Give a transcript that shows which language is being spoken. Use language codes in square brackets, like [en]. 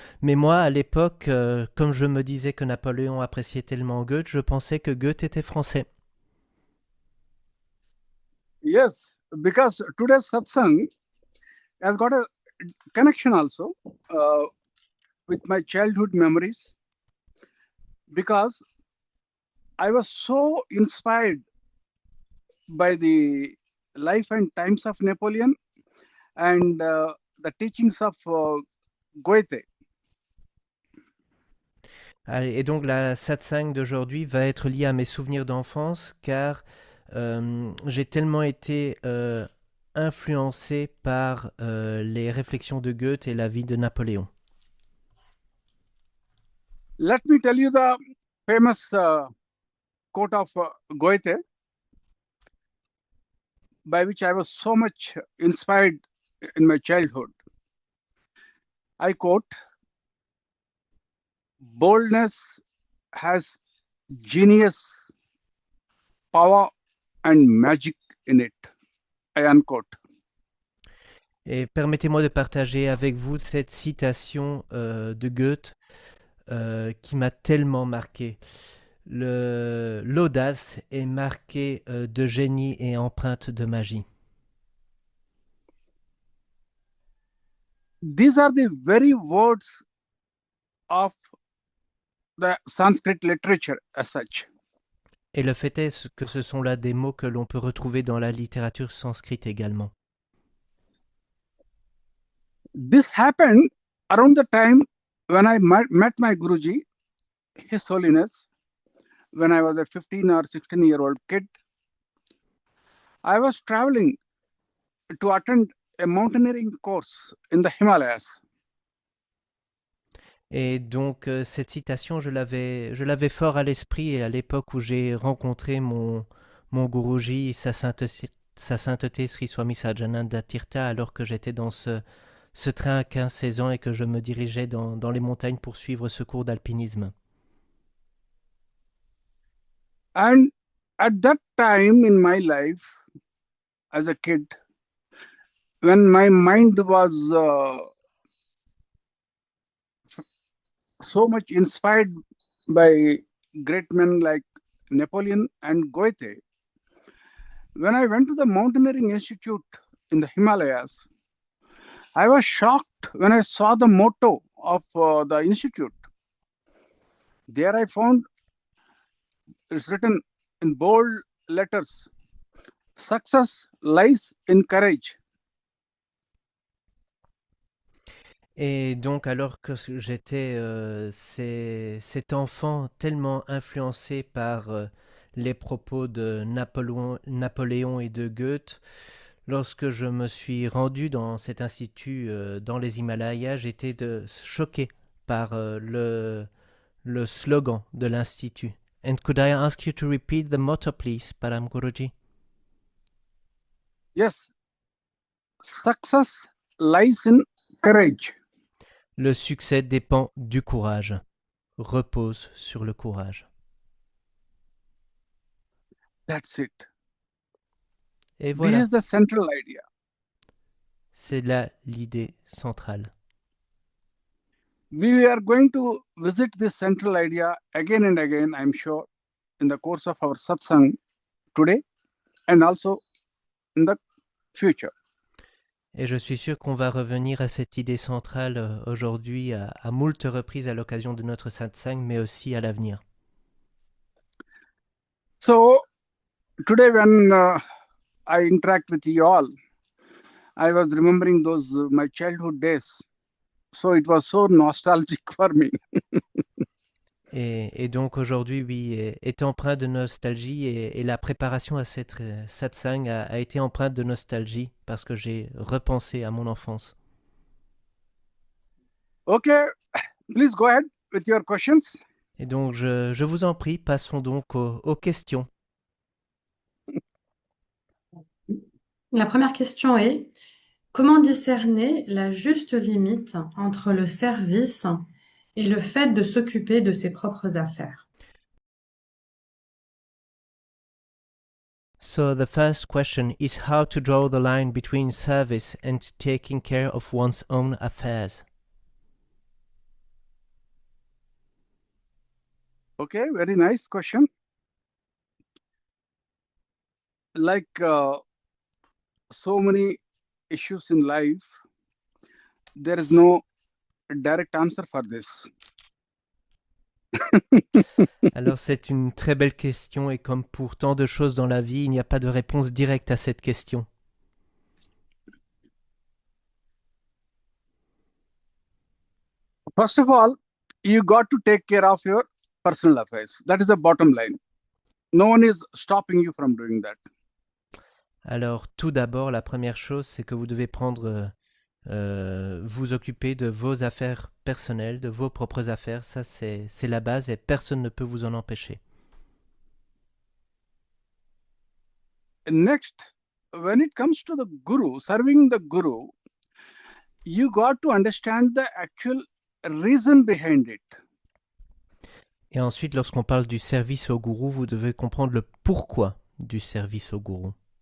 [fr] Mais moi, à l'époque, comme je me disais que Napoléon appréciait tellement Goethe, je pensais que Goethe était français. [en] Yes, because today's satsang has got a connection also with my childhood memories, because I was so inspired by the life and times of Napoleon and the teachings of Goethe. [fr] Et donc la satsang d'aujourd'hui va être liée à mes souvenirs d'enfance car j'ai tellement été influencé par les réflexions de Goethe et la vie de Napoléon. [en] Let me tell you the famous quote of Goethe, by which I was so much inspired in my childhood. I quote, "Boldness has genius, power, and magic in it." I unquote. [fr] Et permettez-moi de partager avec vous cette citation de Goethe qui m'a tellement marqué. L'audace est marquée de génie et empreinte de magie. [en] These are the very words of the Sanskrit literature as such. [fr] Et le fait est que ce sont là des mots que l'on peut retrouver dans la littérature sanskrite également. [en] This happened around the time when I met my Guruji, His Holiness, when I was a 15 or 16-year-old kid. I was traveling to attend a mountaineering course in the Himalayas. [fr] Et donc cette citation, je l'avais fort à l'esprit et à l'époque où j'ai rencontré mon Guruji, sa sainteté Sri Swami Sahajananda Tirtha, alors que j'étais dans ce train à 15-16 ans et que je me dirigeais dans les montagnes pour suivre ce cours d'alpinisme. [en] And at that time in my life, as a kid, when my mind was so much inspired by great men like Napoleon and Goethe, when I went to the Mountaineering Institute in the Himalayas, I was shocked when I saw the motto of the institute. There I found it's written in bold letters, "Success lies in courage." [fr] Et donc, alors que j'étais cet enfant tellement influencé par les propos de Napoléon et de Goethe, lorsque je me suis rendu dans cet institut dans les Himalayas, j'étais choqué par le slogan de l'institut. [en] And could I ask you to repeat the motto, please, Param Guruji? Yes, success lies in courage. [fr] Le succès dépend du courage, repose sur le courage. [en] That's it. [fr] Et [en] This [fr] voilà, [en] is the central idea. [fr] c'est là l'idée centrale. [en] We are going to visit this central idea again and again, I'm sure, in the course of our satsang today and also in the future. [fr] Et je suis sûr qu'on va revenir à cette idée centrale aujourd'hui à moult reprises à l'occasion de notre satsang, mais aussi à l'avenir. [en] So today when I interact with you all, I was remembering those my childhood days. So it was so nostalgic for me. [fr] Et donc aujourd'hui, oui, est empreint de nostalgie et la préparation à cette satsang a été empreinte de nostalgie parce que j'ai repensé à mon enfance. [en] Okay, please go ahead with your questions. [fr] Et donc je vous en prie, passons donc aux questions. La première question est, comment discerner la juste limite entre le service et le fait de s'occuper de ses propres affaires? [en] So the first question is how to draw the line between service and taking care of one's own affairs. Okay, very nice question. Like so many issues in life, there is no direct answer for this. [fr] Alors c'est une très belle question et comme pour tant de choses dans la vie, il n'y a pas de réponse directe à cette question. [en] First of all, you got to take care of your personal affairs. That is the bottom line. No one is stopping you from doing that. [fr] Alors tout d'abord, la première chose, c'est que vous devez prendre vous occuper de vos affaires personnelles, de vos propres affaires. Ça, c'est la base et personne ne peut vous en empêcher. [en] Next, when it comes to the guru, serving the guru, you got to understand the actual reason behind it. [fr] Et ensuite, lorsqu'on parle du service au gourou, vous devez comprendre le pourquoi du service au gourou.